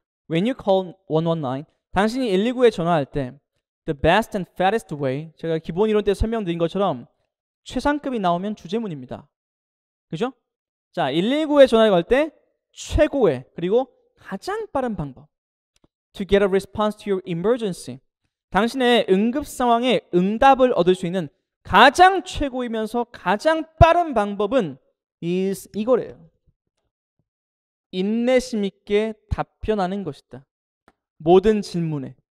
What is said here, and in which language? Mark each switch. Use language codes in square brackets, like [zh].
[en] When you call 119, [ko] 당신이 119에 전화할 때 [en] the best and fattest way, [ko] 제가 기본 이론 때 설명드린 것처럼 최상급이 나오면 주제문입니다. 그죠? 자, 119에 전화를 걸 때 최고의 그리고 가장 빠른 방법. [en] To get a response to your emergency. [ko] 당신의 응급 상황에 응답을 얻을 수 있는 가장 최고이면서 가장 빠른 방법은 이거래요. 인내심 있게 답변하는 것이다. 모든 질문에.